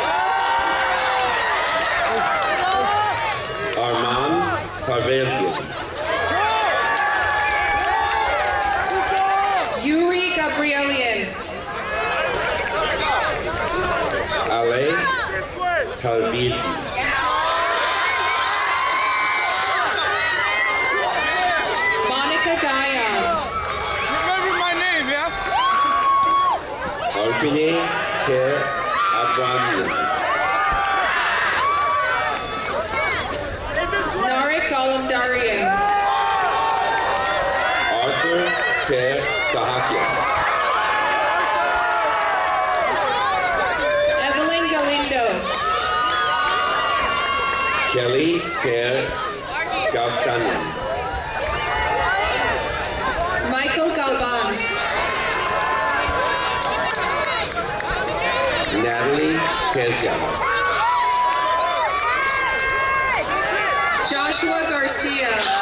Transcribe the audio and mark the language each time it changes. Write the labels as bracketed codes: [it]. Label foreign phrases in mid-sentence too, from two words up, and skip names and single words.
[en] Armand Tarverdian. Yuri Gabrielian. Ale Tarvirdi. Monica Gaia. Remember my name, yeah? Arpine Ter Abramian. Narek Golamdarian. Arthur Ter Sahakian. Evelyn Galindo. Kelly Ter Gastanian. Michael Galvan. Natalie Tezian. Joshua Garcia.